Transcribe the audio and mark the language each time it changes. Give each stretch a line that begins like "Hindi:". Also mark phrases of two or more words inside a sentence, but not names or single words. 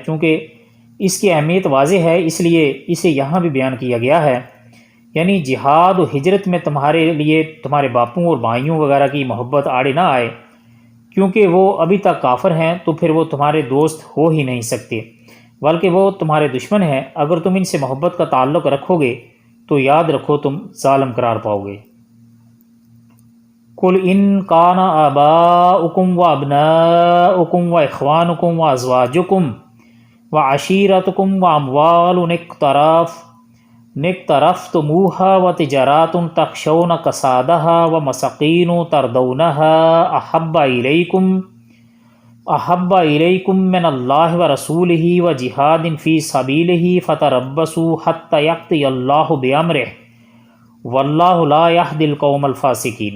Urdu: چونکہ اس کی اہمیت واضح ہے اس لیے اسے یہاں بھی بیان کیا گیا ہے، یعنی جہاد و ہجرت میں تمہارے لیے تمہارے باپوں اور بھائیوں وغیرہ کی محبت آڑے نہ آئے، کیونکہ وہ ابھی تک کافر ہیں تو پھر وہ تمہارے دوست ہو ہی نہیں سکتے، بلکہ وہ تمہارے دشمن ہیں۔ اگر تم ان سے محبت کا تعلق رکھو گے تو یاد رکھو تم ظالم قرار پاؤ گے۔
Arabic: قل ان کان آباؤکم و ابناؤکم و اخوانکم و ازواجکم و عشیرتکم و اموال اقترفتموها و تجارات تخشون کسادها و مساکین ترضونها احب الیکم من اللہ و رسولہ و جہاد فی سبیلہ فتربصوا حتی یأتی اللہ بامرہ واللہ لا یہدی القوم الفاسقین۔